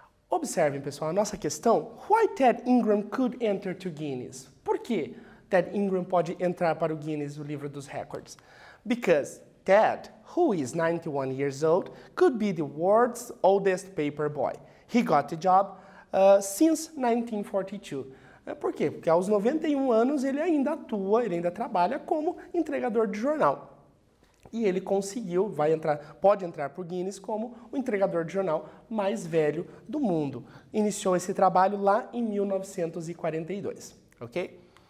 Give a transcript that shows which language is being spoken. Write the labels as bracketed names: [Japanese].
[Portuguese] Observem, pessoal, a nossa questão, [English] why Ted Ingram could enter to Guinness? [Portuguese] Por que Ted Ingram pode entrar para o Guinness, o livro dos records? [English] Because Ted, who is 91 years old, could be the world's oldest paper boy. He got the job since 1942. [Portuguese] Por quê? Porque aos 91 anos ele ainda atua, ele ainda trabalha como entregador de jornal. E ele conseguiu, pode entrar para o Guinness como o entregador de jornal mais velho do mundo. Iniciou esse trabalho lá em 1942, ok?